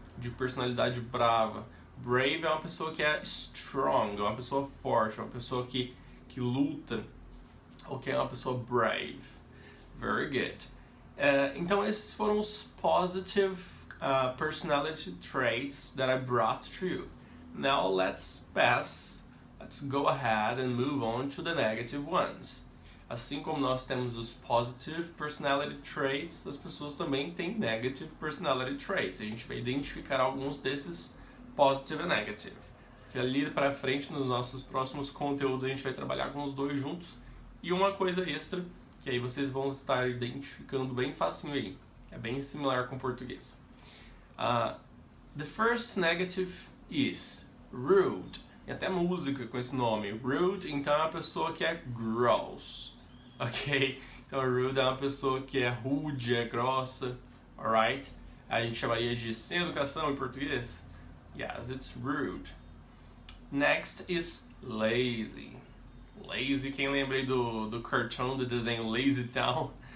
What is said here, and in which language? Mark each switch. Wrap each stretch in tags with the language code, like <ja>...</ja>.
<pt>De personalidade brava. Brave é uma pessoa que é strong, é uma pessoa forte, é uma pessoa que luta, ok? É uma pessoa brave.</pt> <en>Very good.</en> <pt>Então esses foram os</pt> <en>positive personality traits that I brought to you. Now let's go ahead and move on to the negative ones.</en> <pt>Assim como nós temos os</pt> <en>positive personality traits,</en> <pt>as pessoas também têm</pt> <en>negative personality traits.</en> <pt>A gente vai identificar alguns desses positive e negative. Que ali para frente, nos nossos próximos conteúdos, a gente vai trabalhar com os dois juntos. E uma coisa extra, que aí vocês vão estar identificando bem facinho aí. É bem similar com o português.</pt> <en>The first negative is rude.</en> <pt>Tem até música com esse nome. Rude, então, é uma pessoa que é gross. Ok? Então, rude é uma pessoa que é rude, é grossa. Alright? A gente chamaria de sem educação em português.</pt> <en>Yes, it's rude. Next is lazy.</en> <pt>Lazy, quem lembra aí do cartoon, do desenho Lazy Town?</pt>